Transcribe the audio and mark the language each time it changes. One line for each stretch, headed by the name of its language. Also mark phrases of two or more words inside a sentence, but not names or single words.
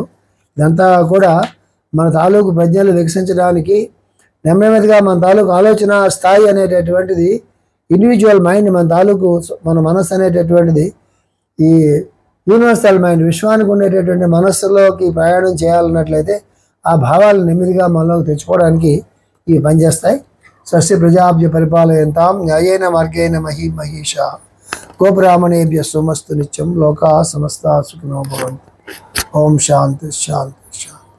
Telugu: ఇదంతా కూడా మన తాలూకు ప్రజ్ఞలు వికసించడానికి నెమ్మదిగా మన తాలూకు ఆలోచన స్థాయి అనేటటువంటిది,
English: individual mind,
Telugu: మన మనస్సు అనేటటువంటిది ఈ
English: universal mind,
Telugu: విశ్వానికి ఉండేటటువంటి మనస్సులోకి ప్రయాణం చేయాలన్నట్లయితే ఆ భావాలను నెమ్మదిగా మనలోకి తెచ్చుకోవడానికి ఇవి పనిచేస్తాయి.
Sanskrit: స్వస్తి ప్రజాభ్య పరిపాలయంతాం న్యాయేన మార్గేణ మహీష గోబ్రాహ్మణేభ్య సోమస్తు నిత్యం లోకా సమస్తా సుఖినో భవంతు. ఓం శాంతి శాంతి శాంతి.